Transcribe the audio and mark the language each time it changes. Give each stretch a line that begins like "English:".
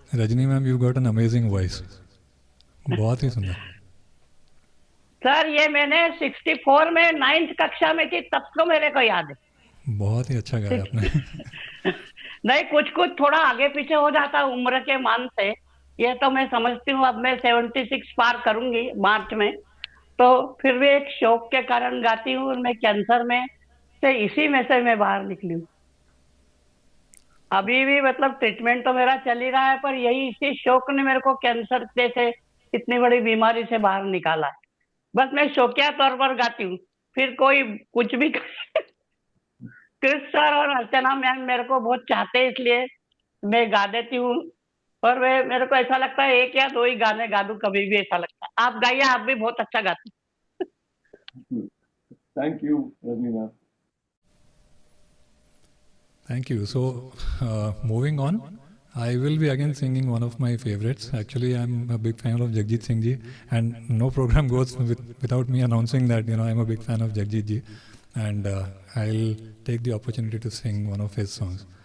English: Rajni ma'am, you got an amazing voice.
Hindi: बहुत ही सुंदर। Sir ये मैंने 64 में 9th कक्षा में थी, तब तो मेरे को याद है। बहुत ही अच्छा गाया आपने। नहीं, कुछ कुछ थोड़ा आगे पीछे हो जाता उम्र के मान से, ये तो मैं समझती हूँ। अब मैं 76 पार करूंगी मार्च में, तो फिर भी एक शौक के कारण गाती हूँ। मैं कैंसर में से इसी में से मैं बाहर निकली हूँ। अभी भी मतलब ट्रीटमेंट तो मेरा चल ही रहा है, पर यही इसी शौक ने मेरे को कैंसर जैसे इतनी बड़ी बीमारी से बाहर निकाला है। बस मैं शौकिया तौर पर गाती हूँ, फिर कोई कुछ भी कृष्ण सर और अर्चना मैम मेरे को बहुत चाहते हैं, इसलिए मैं गा देती हूँ। और वे मेरे को ऐसा लगता है एक या दो ही गाने गा दूं, कभी भी ऐसा लगता है। आप गाइए, आप भी बहुत अच्छा गाते हैं।
English: Thank you Rajni ma'am. Thank you. So, moving on, I will be again singing one of my favorites. Actually, I'm a big fan of Jagjit Singh ji, and no program goes without me announcing that, I'm a big fan of Jagjit ji, and I'll take the opportunity to sing one of his songs.